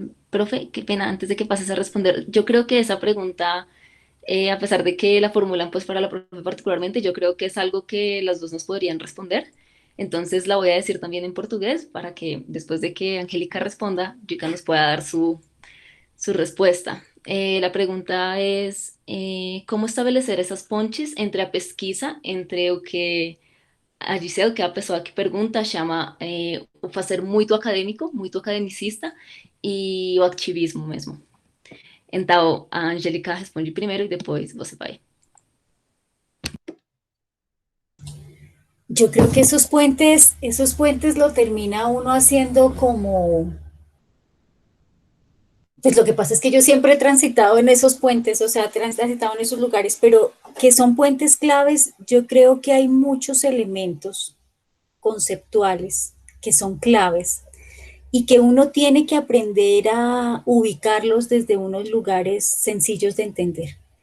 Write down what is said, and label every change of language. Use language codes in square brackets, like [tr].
[es] Profe, qué pena, antes de que pases a responder, yo creo que esa pregunta, a pesar de que la formulan pues para la profe particularmente, yo creo que es algo que las dos nos podrían responder. Entonces la voy a decir también en portugués para que después de que Angélica responda, Yuka nos pueda dar su respuesta. La pregunta es, ¿cómo [pt] estabelecer essas pontes entre a pesquisa, entre o que a Giselle, que é a pessoa que pergunta, chama o fazer muito acadêmico, muito academicista, e o ativismo mesmo? Então, a Angélica responde primeiro e depois você vai. [es] Yo creo que esos puentes lo termina uno haciendo como, pues lo que pasa es que yo siempre he transitado en esos puentes, o sea, he transitado en esos lugares, pero que son puentes claves, yo creo que hay muchos elementos conceptuales que son claves y que uno tiene que aprender a ubicarlos desde unos lugares sencillos de entender.